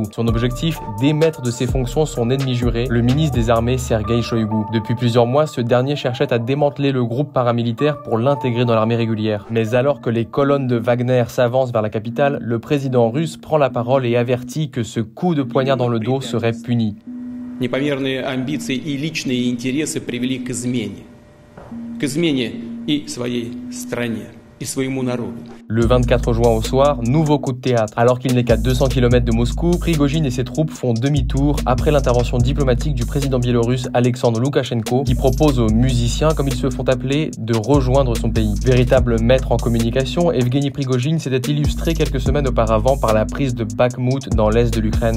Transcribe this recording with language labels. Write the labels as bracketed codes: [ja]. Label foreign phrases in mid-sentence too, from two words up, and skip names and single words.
[fr] Son objectif, démettre de ses fonctions son ennemi juré, le ministre des Armées Sergueï Shoïgu. Depuis plusieurs mois, ce dernier cherchait à démanteler le groupe paramilitaire pour l'intégrer dans l'armée régulière. Mais alors que les colonnes de Wagner s'avancent vers la capitale, le président russe prend la parole et avertit que ce coup de poignard dans le dos serait puni. [ru] Непомерные амбиции и личные интересы привели к измене и своей стране, и своему народу. [fr] Le 24 juin au soir, nouveau coup de théâtre. Alors qu'il n'est qu'à 200 km de Moscou, Prigojine et ses troupes font demi-tour après l'intervention diplomatique du président biélorusse Alexandre Loukachenko qui propose aux musiciens, comme ils se font appeler, de rejoindre son pays. Véritable maître en communication, Evgeny Prigojine s'était illustré quelques semaines auparavant par la prise de Bakhmout dans l'est de l'Ukraine.